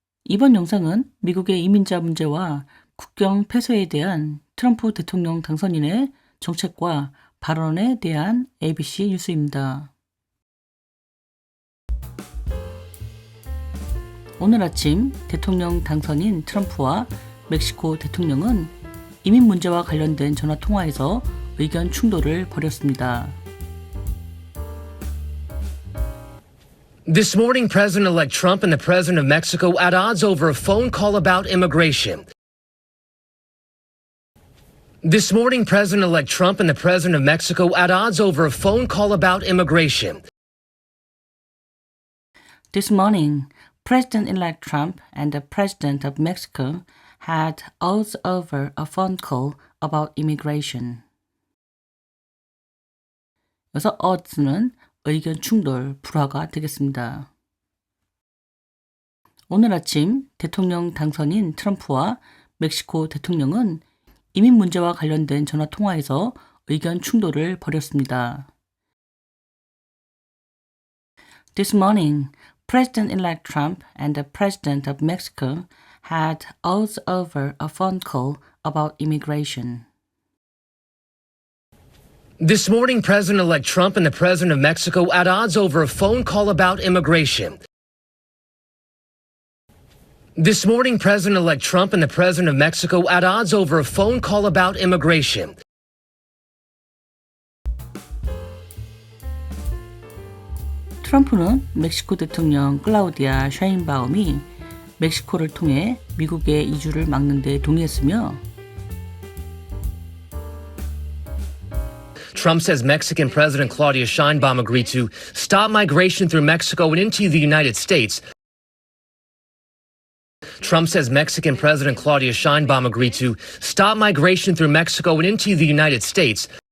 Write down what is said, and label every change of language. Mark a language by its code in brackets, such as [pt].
[ko] 이번 영상은 미국의 이민자 문제와 국경 폐쇄에 대한 트럼프 대통령 당선인의 정책과 발언에 대한 ABC 뉴스입니다. 오늘 아침 대통령 당선인 트럼프와 멕시코 대통령은 이민 문제와 관련된 전화 통화에서 의견 충돌을 벌였습니다. [en] This morning, President-elect Trump and the President of Mexico at odds over a phone call about immigration. This morning, President-elect Trump and the President of Mexico at odds over a phone call about immigration. This morning, President-elect Trump and the President of Mexico had odds over a phone call about immigration. [ko] 여기서 odds는 의견 충돌, 불화가 되겠습니다. 오늘 아침 대통령 당선인 트럼프와 멕시코 대통령은 이민 문제와 관련된 전화 통화에서 의견 충돌을 벌였습니다. [en] This morning, President-elect Trump and the President of Mexico had odds over a phone call about immigration. This morning, President-elect Trump and the President of Mexico at odds over a phone call about immigration. This morning, President-elect Trump and the President of Mexico at odds over a phone call about immigration. [ko] 트럼프는 멕시코 대통령 클라우디아 샤인바움이 멕시코를 통해 미국의 이주를 막는 데 동의했으며 [en] Trump says Mexican President Claudia Sheinbaum agreed to stop migration through Mexico and into the United States. Trump says Mexican President Claudia Sheinbaum agreed to stop migration through Mexico and into the United States.